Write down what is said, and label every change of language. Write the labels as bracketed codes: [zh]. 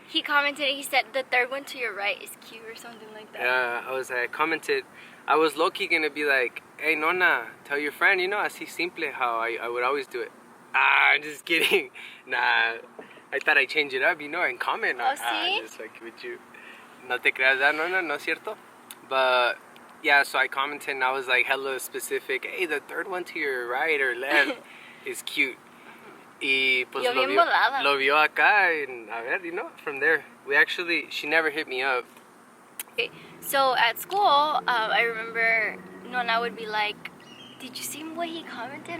[en] he commented, he said, the third one to your right is cute or something like that. Yeah, I commented, I was low-key gonna be like, hey Nona, tell your friend, you know, [es] así simple, [en] how I would always do it. I'm just kidding. Nah, I thought I'd change it up, you know, and comment on [es] ¿sí? [en] just like with you. [es] No te creas, Nona, no es cierto. [en] But yeah, so I commented and I was like hella specific. Hey, the third one to your right or left is cute. [es] Y pues Yo bien volada. lo vio acá, [en] and [es] a ver, [en] you know, from there, she never hit me up. Okay. So at school, I remember Nona would be like, did you see what he commented?